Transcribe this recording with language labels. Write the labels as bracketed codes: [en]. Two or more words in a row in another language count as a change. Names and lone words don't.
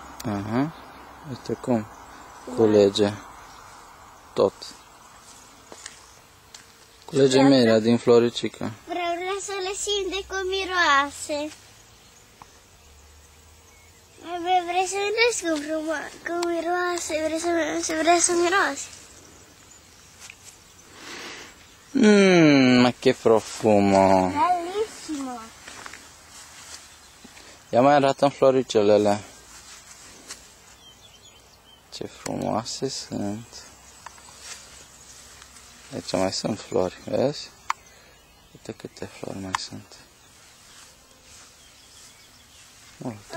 [ro] Aha. Uite cum culege tot. Culege mierea din floricică. Vreau să le simt de cum miroase. Vrei să vedeți cum miroase? Vrei să miroase? [it] Ma che profumo! Bellissimo! [ro] Ia mai arată-mi floricelele. Ce frumoase sunt! Aici mai sunt flori, vezi? Uite câte flori mai sunt. Multe.